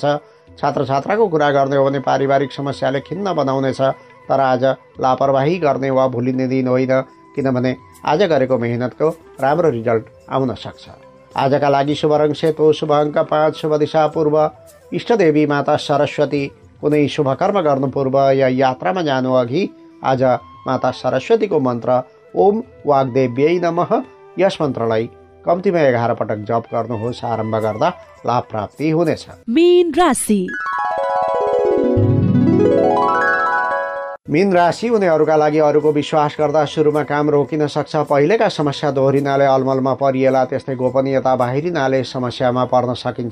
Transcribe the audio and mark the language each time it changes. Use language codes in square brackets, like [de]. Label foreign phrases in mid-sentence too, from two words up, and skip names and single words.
[ne] छात्र छात्राको कुरा गर्ने हो भने पारिवारिक समस्याले खिन्न बनाउनेछ, तर आज लापरवाही गर्ने वा भुलिने दिन होइन, किनभने आज गरेको मेहनतको राम्रो रिजल्ट आउन सक्छ। आजका लागि शुभ रङ सेतो, शुभ अङ्क 5, शुभ दिशा पूर्व। इष्टदेवी माता सरस्वती। कुनै शुभ कर्म गर्नु पूर्व या यात्रामा जानु अघि आज माता सरस्वतीको मन्त्र [sa] ओम वाग्देव्यै नमः, [ne] यस मन्त्रलाई कम्तीमा 11 पटक जप गर्नुहोस्। आरम्भ गर्दा लाभ प्राप्ति हुनेछ। मीन राशि। मीन राशि हुनेहरूका लागि अरूको विश्वास गर्दा सुरुमा काम रोकिन सक्छ। पहिलेका समस्या दोहोरिनाले अलमलमा परिएला, त्यस्तै गोपनीयता बाहिरिनाले समस्यामा पर्न सकिन्छ।